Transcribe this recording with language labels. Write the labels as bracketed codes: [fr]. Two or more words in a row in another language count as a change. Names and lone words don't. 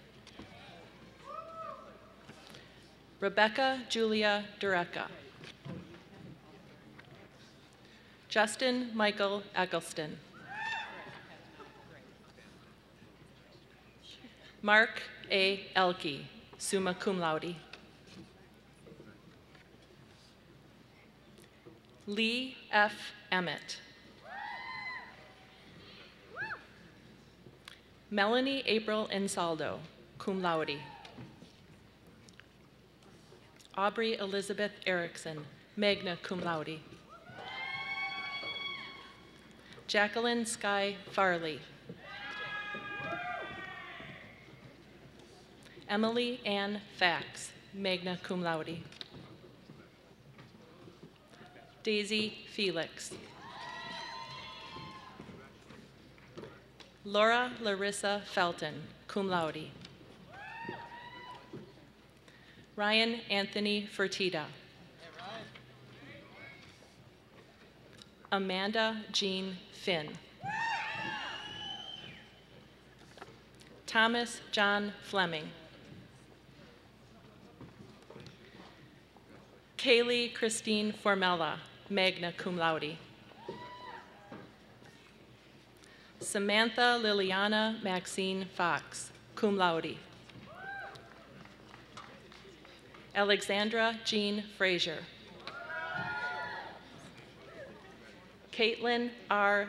[en] Rebecca Julia Dureka. Justin Michael Eccleston. Mark A. Elke, [la] summa cum laude. [en] Lee F. Emmett. Melanie April Insaldo, [la] cum laude. [en] Aubrey Elizabeth Erickson, [la] magna cum laude. [en] Jacqueline Sky Farley. Emily Ann Fax, [la] magna cum laude. [en] Daisy Felix. Laura Larissa Felton, [la] cum laude. [en] Ryan Anthony Fertitta. Amanda Jean Finn. Thomas John Fleming. Kaylee Christine Formella, [la] magna cum laude. [en] Samantha Liliana Maxine Fox, [la] cum laude. [en] Alexandra Jean Frazier. Caitlin R.